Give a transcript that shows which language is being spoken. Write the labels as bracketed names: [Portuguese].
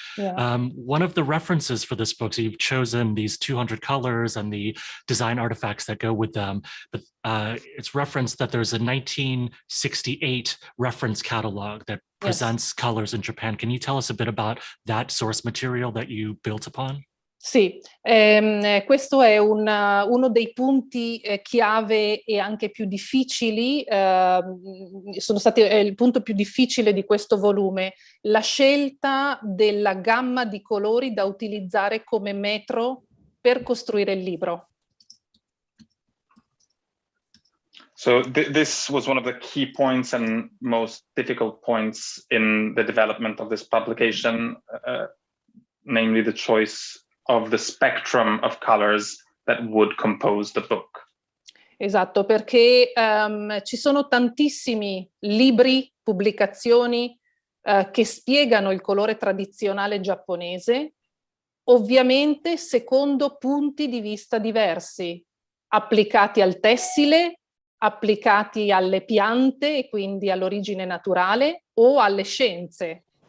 [English] One of the references for this book, so you've chosen these 200 colors and the design artifacts that go with them, but it's referenced that there's a 1968 reference catalog that presents colors in Japan. Can you tell us a bit about that source material that you built upon? [Italian] Sì, questo è uno dei punti chiave e anche più difficili, sono stati il punto più difficile di questo volume, la scelta della gamma di colori da utilizzare come metro per costruire il libro. [English] So this was one of the key points and most difficult points in the development of this publication, namely the choice of the spectrum of colors that would compose the book. [Italian] Esatto, perché ci sono tantissimi libri, pubblicazioni che spiegano il colore tradizionale giapponese, ovviamente secondo punti di vista diversi, applicati al tessile, applicati alle piante e quindi all'origine naturale o alle scienze.